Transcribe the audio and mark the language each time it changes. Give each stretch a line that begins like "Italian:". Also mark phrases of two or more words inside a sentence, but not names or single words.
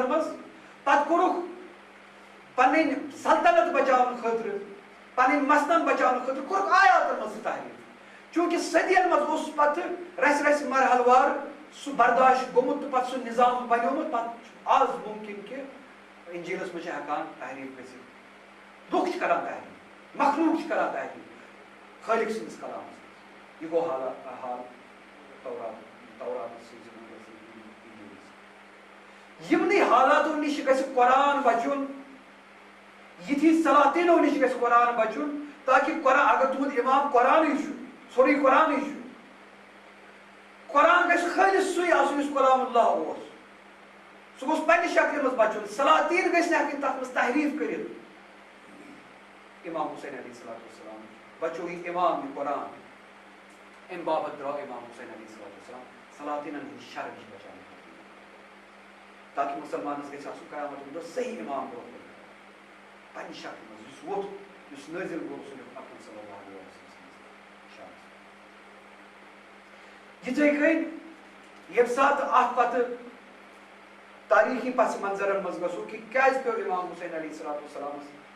Kashmiri: مز پتہ کورک پن سلطنت بچاؤن خاطر پن مسنن بچاؤن خاطر کورک آیاتن مز تحریف چونکہ صدین مز اس پتہ رس رس مرحل وار سہ برداشت گومت تو پتہ سہ نظام بنیومت پتہ آز ممکن کہ انجیلس میں ہیکان تحریف گژھِتھ لُکھ کران تحریف مخلوق کران تحریف خالق سندس کلامس یہ گو حال تورات یمنی حالاتو نش گژھِ قرآن بچن یتھی سلاطینو نش گژھِ قرآن بچن تاکہ قرآن اگر تہد امام قرآن سوری قرآن قرآن گژھِ خالص سُے آسُن یُس کلام اللہ اوس سُہ گوٚژھ پننہِ شکلہِ منٛز بچُن سلاطین گژھِ نہٕ ہیٚکٕنۍ تتھ منٛز تحریف کٔرِتھ امام حسین
Arabic: علیہ الصلوۃ
Kashmiri: والسلام بچو یہ امام یہ قرآن امہِ باپتھ درٛاو امام حسین
Arabic: علیہ الصلوۃ والسلام
Kashmiri: سلاطینن ہٕنٛدِ شر نِش بچاونہٕ خٲطرٕ تاکہ مسلمانس گژھِ آسُن قیامتُک دۄہ صحیح امام برونٛہہ کُن پننہِ شکلہِ منٛز یُس ووٚتھ یُس نٲزِل گوٚو رسول اکرم
Arabic: صلی اللہ علیہ وسلم
Kashmiri: یِتھے کٔنۍ ییٚمہِ ساتہٕ اتھ پتہٕ تاریخی پس منظرن مز گژھو کہ کیازِ پیو امام حسین
Arabic: علیہ الصلوۃ والسلامس